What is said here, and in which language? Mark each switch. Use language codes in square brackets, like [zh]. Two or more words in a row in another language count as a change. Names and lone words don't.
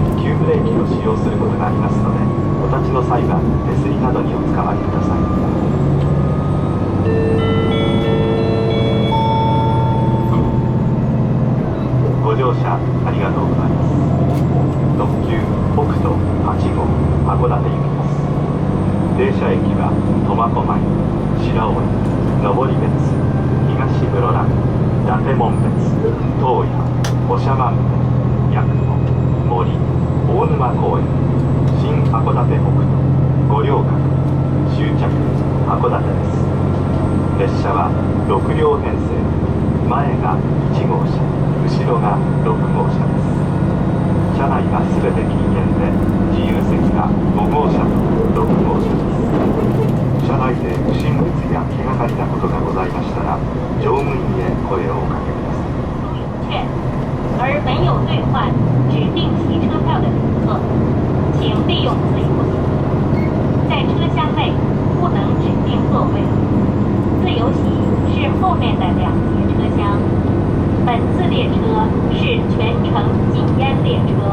[ja] 急ブレーキを使用することがありますので、お立ちの際は手すりなどにおつかまりください。ご乗車ありがとうございます。特急北斗8号函館行きです。停車駅は苫小牧、白老、登別、東室蘭、伊達紋別、洞爺、長万部、八雲、森、大沼公園、新函館北斗、五稜郭、終着函館です。列車は6両編成、前が1号車、後ろが6号車です。車内はすべて禁煙で、自由席が5号車と6号車です。車内で不審物や気がかりなことがございましたら、乗務員へ声をおかけください。 [zh] 而本有兑换指定席车票的旅客，请利用自由席，在车厢内不能指定座位。自由席是后面的2节车厢。本次列车是全程禁烟列车。